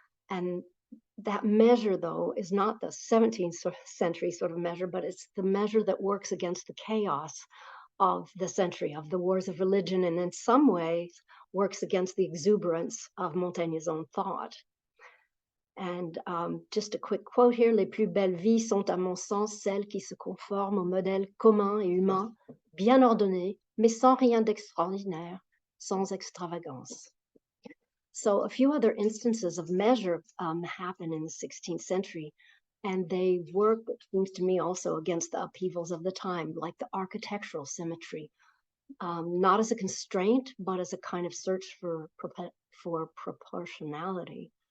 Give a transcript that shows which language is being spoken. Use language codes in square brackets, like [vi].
[en] And that measure, though, is not the 17th century sort of measure, but it's the measure that works against the chaos of the century, of the wars of religion, and in some ways works against the exuberance of Montaigne's own thought. And just a quick quote here, [fr] les plus belles vies sont à mon sens celles qui se conforment au modèle commun et humain, bien ordonné, mais sans rien d'extraordinaire, sans extravagance. [en] So a few other instances of measure happen in the 16th century, and they work, it seems to me, also against the upheavals of the time, like the architectural symmetry, not as a constraint, but as a kind of search for proportionality.